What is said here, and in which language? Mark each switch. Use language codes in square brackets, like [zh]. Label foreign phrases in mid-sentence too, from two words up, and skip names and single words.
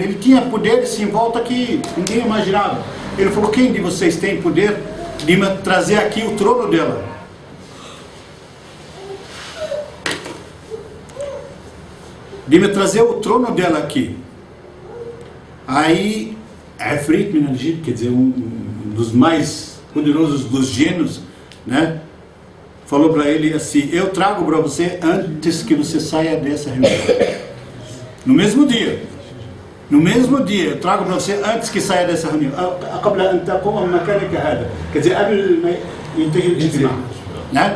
[pt] Ele tinha poderes em volta que ninguém imaginava. Ele falou: quem de vocês tem poder de me trazer aqui o trono dela? De me trazer o trono dela aqui. [ar] Aí, عفريت من الجن, [pt] quer dizer, um dos mais poderosos dos gênios, né? Falou para ele assim: eu trago para você antes que você saia dessa reunião. No mesmo dia, eu trago para você antes que saia dessa reunião. Quer dizer, né?